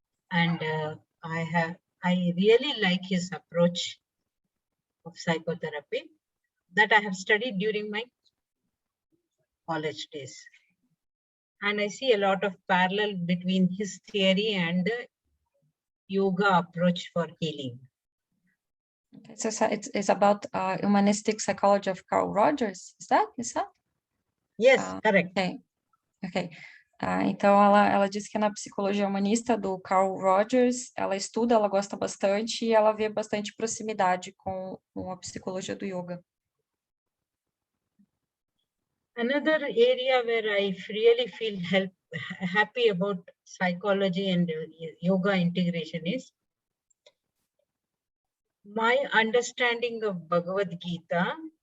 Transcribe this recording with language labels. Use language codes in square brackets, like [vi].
[en] And I really like his approach of psychotherapy that I have studied during my college days. And I see a lot of parallel between his theory and the yoga approach for healing. Okay, so it's about humanistic psychology of Carl Rogers, is that? Yes, correct. Ok. [pt] Então, ela disse que na psicologia humanista do Carl Rogers, ela estuda, ela gosta bastante e ela vê bastante proximidade com a psicologia do yoga. [en] Another area where I really feel happy about psychology and yoga integration is my understanding of Bhagavad Gita.